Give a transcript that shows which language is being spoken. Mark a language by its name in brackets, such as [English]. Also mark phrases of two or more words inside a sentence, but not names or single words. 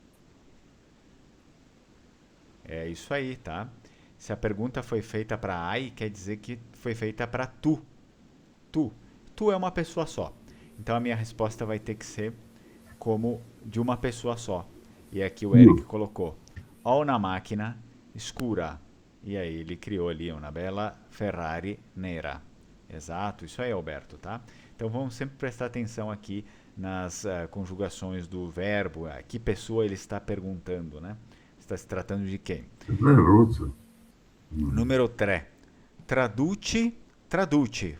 [Portuguese] É isso aí, tá? Se a pergunta foi feita para ai, quer dizer que foi feita para tu. Tu. Tu é uma pessoa só. Então a minha resposta vai ter que ser como de uma pessoa só. E aqui o Eric colocou: [Italian] ho una macchina scura. [Portuguese] E aí ele criou ali uma bela Ferrari nera. Exato, isso aí, Alberto, tá? Então vamos sempre prestar atenção aqui nas conjugações do verbo. Que pessoa ele está perguntando, né? Está se tratando de quem? Russo. Número 3. Traduce.